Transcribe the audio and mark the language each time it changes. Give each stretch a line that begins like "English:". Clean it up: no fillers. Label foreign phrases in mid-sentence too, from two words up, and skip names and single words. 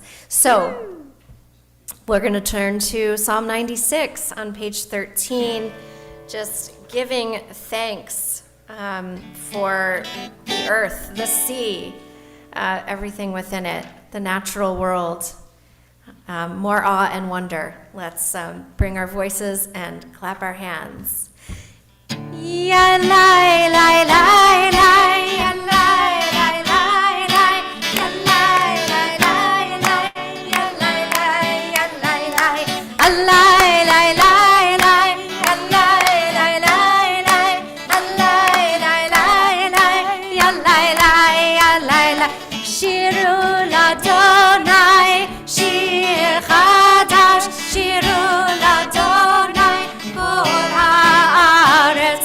English: So we're going to turn to Psalm 96 on page 13, just giving thanks for the earth, the sea, everything within it, the natural world. More awe and wonder. Let's bring our voices and clap our hands. Ya lai lai lai lai, ya lai lai lai lai, ya lai lai lai lai, ya lai lai, ya lai lai, ya lai lai lai lai, ya lai lai lai lai, ya lai lai lai lai, ya lai lai, ya lai lai.
Hebrew: שירו לה', שיר חדש, שירו לה', כל הארץ.